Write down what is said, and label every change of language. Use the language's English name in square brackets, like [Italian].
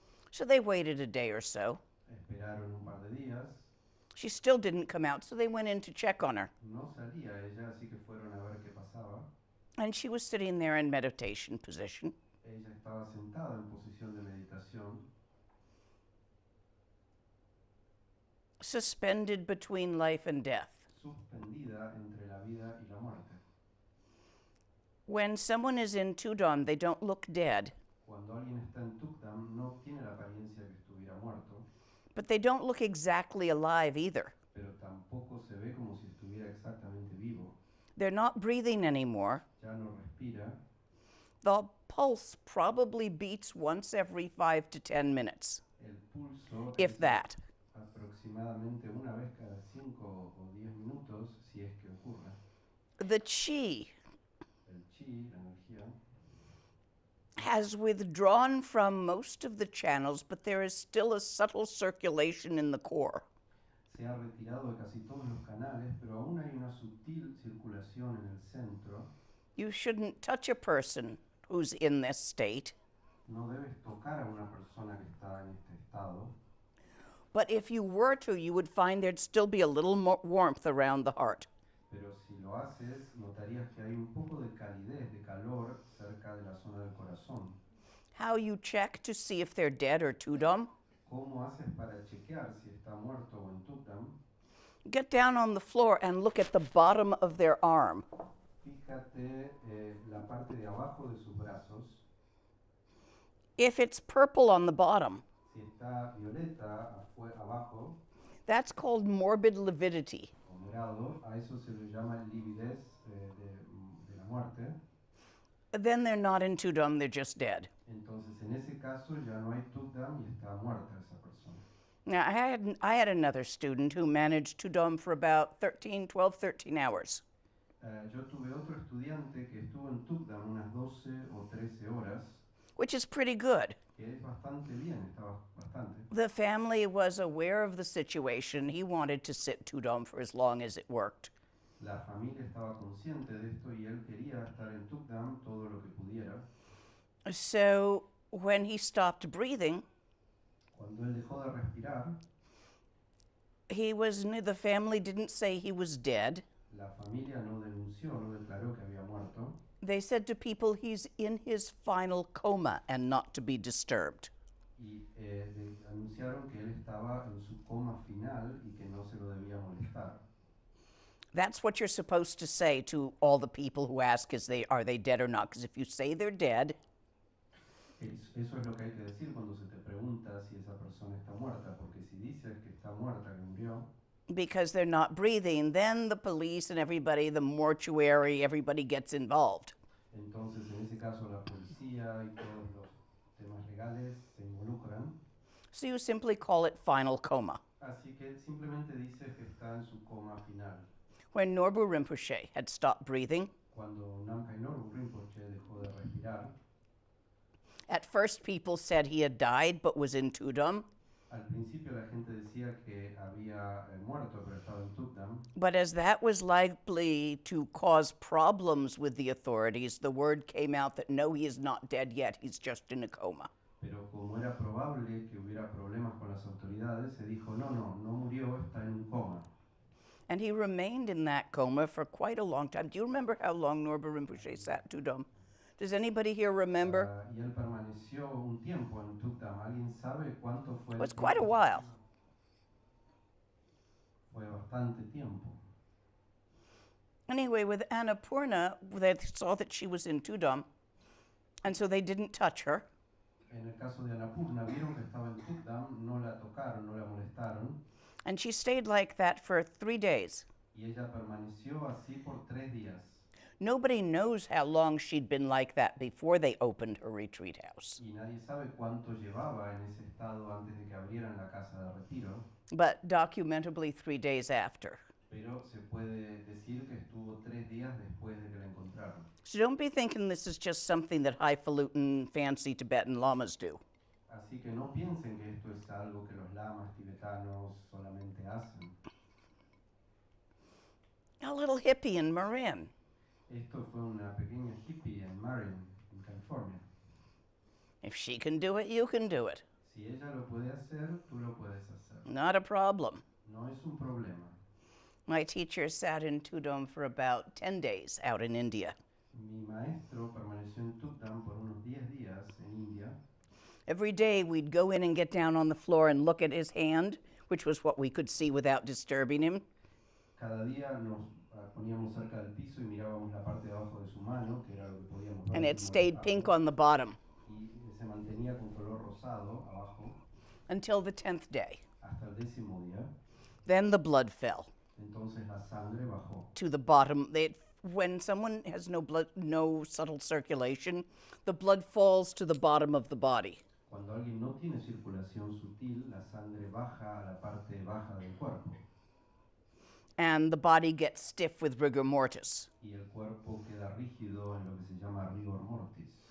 [English] So they waited a day or so. [Spanish] Esperaron un par de días, [English] She still didn't come out, so they went in to check on her. [Spanish] no salía ella, así que fueron a ver qué pasaba. [English] And she was sitting there in meditation position. [Spanish] Ella estaba sentada en posición de meditación, [English] Suspended between life and death. [Spanish] suspendida entre la vida y la muerte. [English] When someone is in Tudam, they don't look dead, [Spanish] Cuando alguien está en Tukdam, no tiene la apariencia que estuviera muerto, [English] but they don't look exactly alive either. [Spanish] pero tampoco se ve como si estuviera exactamente vivo. [English] They're not breathing anymore. [Spanish] Ya no respira. [English] The pulse probably beats once every 5 to 10 minutes, [Spanish] El pulso [English] if [Spanish] es [English] that. [Spanish] aproximadamente una vez cada 5 o 10 minutos, si es que ocurre. [English] The chi [Spanish] El chi, la energía, [English] has withdrawn from most of the channels, but there is still a subtle circulation in the core. [Spanish] se se ha retirado de casi todos los canales, pero aún hay una sutil circulación en el centro. [English] You shouldn't touch a person who's in this state. [Spanish] No debes tocar a una persona que está en este estado, [English] But if you were to, you would find there'd still be a little more warmth around the heart. [Spanish] pero si lo haces, notarías que hay un poco de calidez, de calor cerca de la zona del corazón. [English] How you check to see if they're dead or tudam? [Spanish] ¿Cómo haces para chequear si está muerto o en Tukdam? [English] Get down on the floor and look at the bottom of their arm. [Spanish] Fíjate la parte de abajo de sus brazos. [English] If it's purple on the bottom, [Spanish] Si está violeta abajo [English] that's called morbid lividity. [Spanish] o morado, a eso se le llama lividez de la muerte. [English] Then they're not in tudam, they're just dead. [Spanish] Entonces, en ese caso ya no hay Tukdam y está muerta esa persona. [English] Now, I had another student who managed tudam for about 12, 13 hours. [Spanish] Yo tuve otro estudiante que estuvo en Tukdam unas 12 o 13 horas, [English] Which is pretty good. [Spanish] que es bastante bien, estaba bastante. [English] The family was aware of the situation. He wanted to sit tudam for as long as it worked. [Spanish] La familia estaba consciente de esto y él quería estar en Tukdam todo lo que pudiera. [English] So when he stopped breathing, [Spanish] Cuando él dejó de respirar, [English] the family didn't say he was dead. [Spanish] la familia no denunció, no declaró que había muerto. [English] They said to people he's in his final coma and not to be disturbed. [Spanish] Y anunciaron que él estaba en su coma final y que no se lo debía molestar. [English] That's what you're supposed to say to all the people who ask, are they dead or not? Because if you say they're dead, [Spanish] Eso es lo que hay que decir cuando se te pregunta si esa persona está muerta, porque si dices que está muerta, que murió, [English] because they're not breathing, then the police and everybody, the mortuary, everybody gets involved. [Spanish] entonces en ese caso la policía y todos los temas legales se involucran. [English] So you simply call it final coma. [Spanish] Así que simplemente dice que está en su coma final. [English] When Norbu Rinpoche had stopped breathing, [Spanish] Cuando Namkhai Norbu Rinpoche dejó de respirar, [English] at first people said he had died but was in tudam. [Spanish] al principio la gente decía que había muerto pero estaba en Tukdam, [English] But as that was likely to cause problems with the authorities, the word came out that no, he is not dead yet, he's just in a coma. [Spanish] pero como era probable que hubiera problemas con las autoridades, se dijo no murió, está en un coma. [English] And he remained in that coma for quite a long time. Do you remember how long Norbu Rinpoche sat tudam? Does anybody here remember? [Spanish] Y él permaneció un tiempo en Tukdam. ¿Alguien sabe cuánto fue? [English] It was quite a while. [Spanish] Fue bastante tiempo. [English] Anyway, with Annapurna, they saw that she was in tudam, and so they didn't touch her. [Spanish] En el caso de Annapurna, vieron que estaba en Tukdam, no la tocaron, no la molestaron, [English] And she stayed like that for 3 days. [Spanish] y ella permaneció así por 3 días. [English] Nobody knows how long she'd been like that before they opened her retreat house. [Spanish] Y nadie sabe cuánto llevaba en ese estado antes de que abrieran la casa de retiro, [English] But documentably 3 days after. [Spanish] pero se puede decir que estuvo 3 días después de que la encontraron. [English] So don't be thinking this is just something that highfalutin, fancy Tibetan lamas do. [Spanish] Así que no piensen que esto es algo que los lamas tibetanos solamente hacen. [English] A little hippie in Marin. [Spanish] Esto fue una pequeña hippie en Marin, en California. [English] If she can do it, you can do it. [Spanish] Si ella lo puede hacer, tú lo puedes hacer. [English] Not a problem. [Spanish] No es un problema. [English] My teacher sat in Tudam for about 10 days out in India. [Spanish] Mi maestro permaneció en Tukdam por unos 10 días en India. [English] Every day we'd go in and get down on the floor and look at his hand, which was what we could see without disturbing him. [Spanish] Cada día nos poníamos cerca del piso y mirábamos la parte de abajo de su mano, que era lo que podíamos ver. [English] And it [Spanish] sin [English] stayed [Spanish] molestarlo. [English] pink on the bottom [Spanish] Y se mantenía con color rosado abajo [English] until the 10th day. [Spanish] hasta el 10º día. [English] Then the blood fell [Spanish] Entonces la sangre bajó. [English] to the bottom. When someone has no blood, no subtle circulation, the blood falls to the bottom of the body. [Spanish] Cuando alguien no tiene circulación sutil, la sangre baja a la parte baja del cuerpo [English] And the body gets stiff with rigor mortis. [Spanish] y el cuerpo queda rígido en lo que se llama rigor mortis.